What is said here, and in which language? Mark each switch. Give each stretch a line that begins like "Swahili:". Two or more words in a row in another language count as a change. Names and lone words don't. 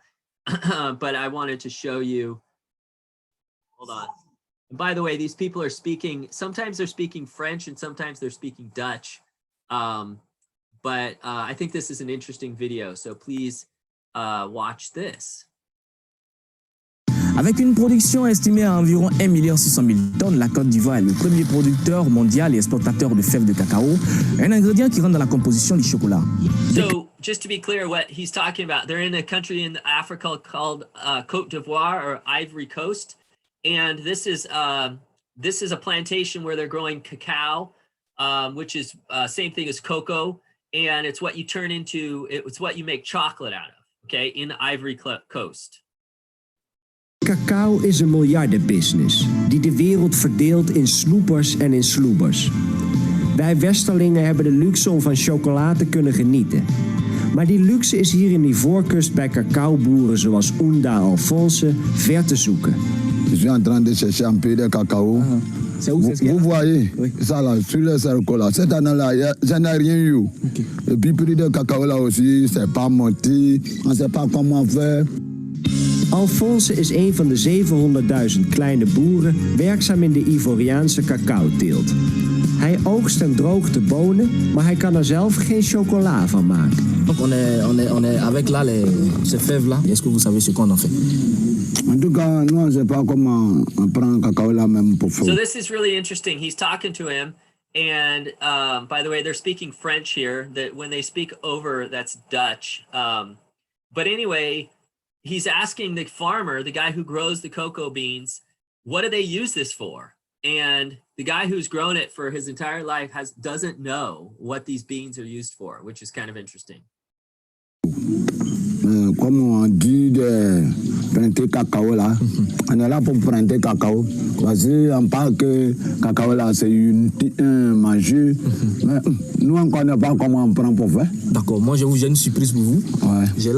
English: But I wanted to show you, hold on. And by the way, these people are speaking, sometimes they're speaking French and sometimes they're speaking Dutch. But I think this is an interesting video, so please watch this.
French: Avec une production estimée à environ 1,6 million de tonnes, la Côte d'Ivoire est le premier producteur mondial et exportateur de fèves de cacao, un ingrédient qui rentre dans la composition du chocolat.
English: So, just to be clear what he's talking about, they're in a country in Africa called Côte d'Ivoire or Ivory Coast, and this is a plantation where they're growing cacao, which is same thing as cocoa, and it's what you turn into, it's what you make chocolate out of, okay, in the Ivory Coast.
Dutch: Cacao is een miljardenbusiness die de wereld verdeelt in snoepers en in sloebers. Wij Westerlingen hebben de luxe om van chocola te kunnen genieten. Maar die luxe is hier in Ivoorkust bij cacaoboeren zoals Ounda Alphonse ver te zoeken.
French: Je suis en train de chercher un peu de cacao. Vous voyez, ça là, sur le cercle là, cette année-là, j'en ai rien eu. Et puis, prix de cacao là aussi, c'est pas monté, on ne sait pas comment faire.
Dutch: Alphonse is een van de 700.000 kleine boeren werkzaam in de Ivoriaanse cacaoteelt. Hij oogst en droogt de bonen, maar hij kan er zelf geen chocola van maken.
French: Donc on est avec là ces fèves là. Est-ce que vous savez ce qu'on en fait? En tout cas, nous on sait pas comment on prend le cacao là même pour faire.
English: So this is really interesting. He's talking to him, and by the way, they're speaking French here. That when they speak over, that's Dutch. But anyway, he's asking the farmer, the guy who grows the cocoa beans, what do they use this for? And the guy who's grown it for his entire life doesn't know what these beans are used for, which is kind of interesting.
French: Comme on dit de planter cacao là, on est là pour planter cacao. Parce qu'on parle que cacao là c'est un manger, mais nous on ne connaît pas comment on prend pour faire. D'accord, moi j'ai une surprise pour vous.